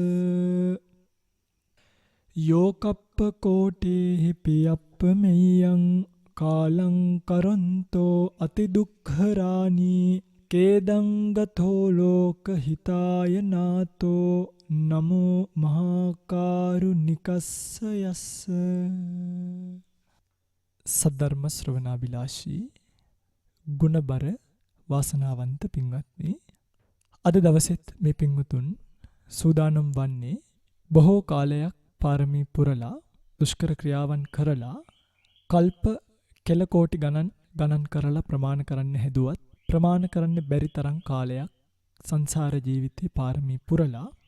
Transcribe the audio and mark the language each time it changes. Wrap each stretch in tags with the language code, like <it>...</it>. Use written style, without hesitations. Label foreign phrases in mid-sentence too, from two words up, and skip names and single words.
<pi>යෝකප්ප කෝටේහි පියප්ප මෙයං කාලං කරන්තෝ අති දුක්ඛරාණී කේදං ගතෝ ලෝක හිතාය නාතෝ නමෝ මහා කාරුණිකස්ස යස්ස.</pi> <si>සද්ධර්ම ශ්‍රවණාබිලාෂී ගුණබර වාසනාවන්ත පින්වත්නි, අද දවසෙත් මේ පින්වතුන් සූදානම් වන්නේ බොහෝ කාලයක් පාරමී පුරලා දුෂ්කර ක්‍රියාවන් කරලා කල්ප කෙල කෝටි ගණන් කරලා ප්‍රමාණ කරන්න හැදුවත් ප්‍රමාණ කරන්න බැරි තරම් කාලයක් සංසාර ජීවිතේ පාරමී පුරලා</si>